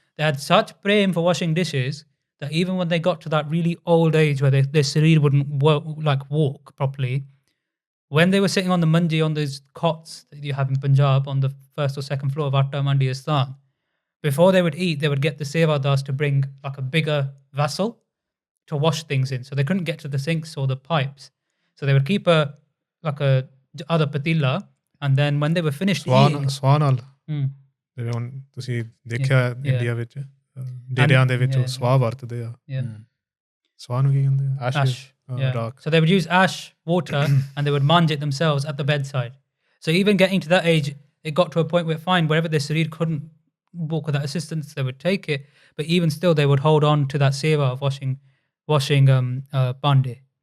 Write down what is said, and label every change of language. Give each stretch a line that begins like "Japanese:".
English: They had such prem for washing dishes that even when they got to that really old age where their sarir wouldn't walk properly, when they were sitting on the mandi, on those cots that you have in Punjab on the first or second floor of Atta Mandi Asthaan, before they would eat, they would get the Sevadas to bring like a bigger vessel to wash things in. So they couldn't get to the sinks or the pipes. So they would keep a other patila, and then when they were finished eating... Swanal. Mm.
Punjabi: ਤੁਸੀਂ ਦੇਖਿਆ India ਵਿੱਚ ਡੇਰਿਆਂ ਦੇ ਵਿੱਚ ਸਵਾਹ ਵਰਤਦੇ ਆ ਸਵਾਹ ਨੂੰ ਕੀ ਕਹਿੰਦੇ ਆ
English: ash. So they would use ash water and they would manj it themselves at the bedside. So even getting to that age, it got to a point where fine, wherever their sarir couldn't walk without assistance, they would take it. But even still, they would hold on to that seva of washing bande.